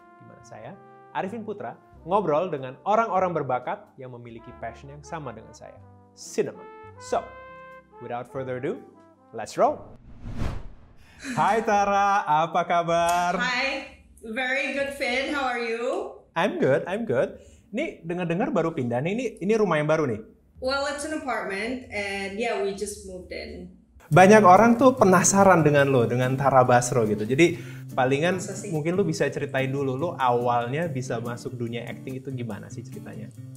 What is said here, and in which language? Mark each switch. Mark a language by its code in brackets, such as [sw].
[id] Di mana saya, Arifin Putra, ngobrol dengan orang-orang berbakat yang memiliki passion yang sama dengan saya, cinema. [en] So, without further ado, let's roll! [id] Hai Tara, apa kabar? [en] Hi, very good Finn, how are you? I'm good. [id] Ini dengar-dengar baru pindah nih, ini rumah yang baru nih. [en] Well, it's an apartment and yeah, we just moved in. [id] Banyak orang tuh penasaran dengan lo, dengan Tara Basro gitu. Jadi palingan Masa sih? mungkin lo bisa ceritain dulu, lo awalnya bisa masuk dunia acting itu gimana sih ceritanya?